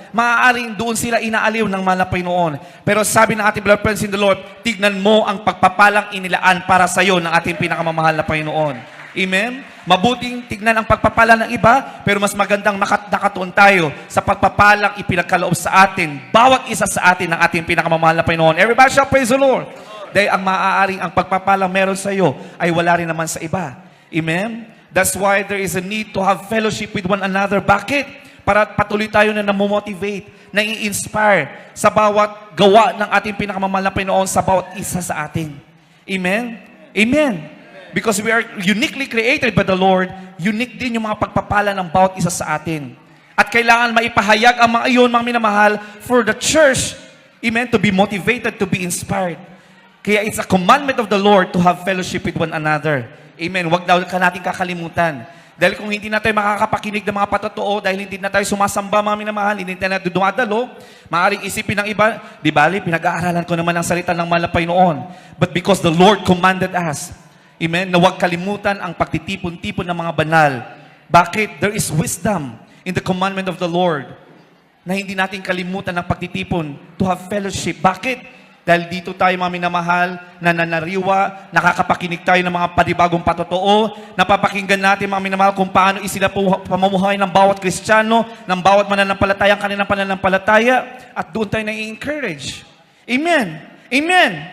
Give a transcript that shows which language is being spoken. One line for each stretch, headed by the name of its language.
Filipino: Maaaring doon sila inaaliw ng malapay noon. Pero sabi ng ating
English: beloved friends in the Lord,
Filipino: tignan mo ang pagpapalang inilaan para sa iyo ng ating pinakamamahal na Panginoon. Amen? Mabuting tignan ang pagpapala ng iba, pero mas magandang nakatuon tayo sa pagpapalang ipinagkaloob sa atin, bawat isa sa atin ng ating pinakamamahal na Panginoon.
English: Everybody shall praise the Lord.
Filipino: Dahil ang maaaring ang pagpapalang meron sa iyo ay wala rin naman sa iba. Amen?
English: That's why there is a need to have fellowship with one another.
Filipino: Bakit? Para patuloy tayo na namomotivate, nai-inspire sa bawat gawa ng ating pinakamamahal na Panginoon sa bawat isa sa atin. Amen? Amen.
English: Because we are uniquely created by the Lord,
Filipino: unique din yung mga pagpapala ng bawat isa sa atin. At kailangan maipahayag ang mga iyon, mga minamahal,
English: for the church,
Filipino: amen,
English: to be motivated, to be inspired. Kaya it's a commandment of the Lord to have fellowship with one another.
Filipino: Amen. Huwag daw ka natin kakalimutan. Dahil kung hindi na tayo makakapakinig ng mga patotoo, dahil hindi na tayo sumasamba, mga minamahal, hindi na dumadalo, maaaring isipin ng iba, di bali, pinag-aaralan ko naman ang salita ng malapay noon.
English: But because the Lord commanded us, amen,
Filipino: na huwag kalimutan ang pagtitipon-tipon ng mga banal.
English: Bakit? There is wisdom in the commandment of the Lord
Filipino: na hindi natin kalimutan ang pagtitipon
English: to have fellowship.
Filipino: Bakit? Dahil dito tayo, mga minamahal, nananariwa, nakakapakinig tayo ng mga panibagong patotoo, napapakinggan natin, mga minamahal, kung paano isila pamumuhay ng bawat Kristiyano, ng bawat mananampalataya, ang kanilang pananampalataya, at doon tayo na-encourage. Amen. Amen.